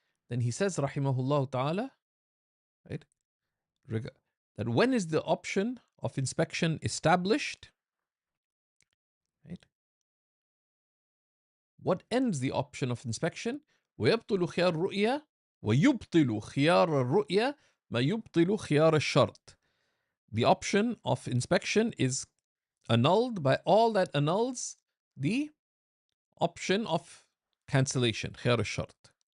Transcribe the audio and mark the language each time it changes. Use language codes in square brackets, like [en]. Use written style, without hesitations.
[en] Then he says, rahimahullah ta'ala, right, that when is the option of inspection established? Right? What ends the option of inspection? [ar] ويبطل خيار الرؤية ويبطل خيار الرؤية ما يبطل خيار الشرط. [en] The option of inspection is annulled by all that annuls the option of cancellation, خيار الشرط.